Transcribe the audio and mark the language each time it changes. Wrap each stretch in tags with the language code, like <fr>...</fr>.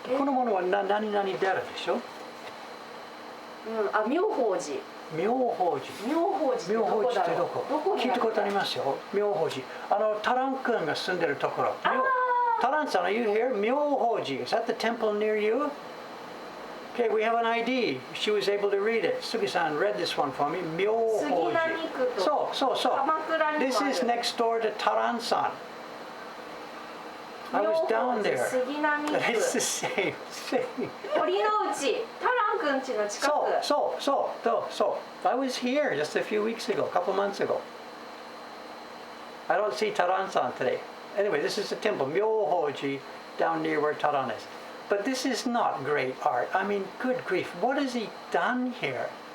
<ja>このものは何々寺でしょ？妙法寺。妙法寺。妙法寺ってどこ？聞いたことありますよ。妙法寺。タラン君が住んでるところ。</ja> <en>タランさん、are you here?</en> <ja>妙法寺。</ja> <en>Is that the temple near you? Okay, we have an ID. She was able to read it. Sugi-san read this one for me.</en> <ja>妙法寺。そう。</ja> <en>This is next door to Taran-san. I was down there. It's the same.</en> <ja>堀之内、タラン君家の近く。</ja> <en>So. I was here just a few weeks ago, a couple months ago. I don't see Taran-san today. Anyway, this is the temple, Myohoji, down near where Taran is. But this is not great art. I mean, good grief, what has he done here?</en>